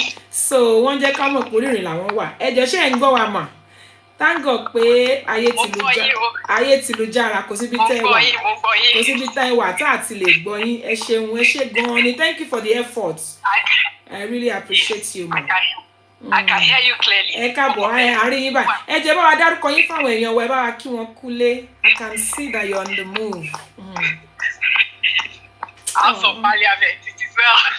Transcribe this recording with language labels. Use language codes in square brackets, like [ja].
[yo] So wọ́n jẹ́ ká mọ̀ pé orí ìrìn làwọn wà. Ẹ jọ̀ọ́ ṣé ẹ̀ ń gbọ́ wa mà? [en] Thank God [yo] pé ayé ti lu jára kò síbi tẹ́ wà. Kò síbi tẹ́ wà tá àti lè gbọ́ yín. Ẹ ṣeun, ẹ ṣé gan-an ni. [en] Thank you for the effort. I really appreciate you, ma. I can hear you clearly. [yo] Ẹ káàbọ̀ àárín yín báyìí. Ẹ jẹ́ bá wa dárúkọ yín fáwọn èèyàn wa, ẹ bá wa kí wọn kúlé. [en] I can see that you're on the move. House of Parliament, it is well.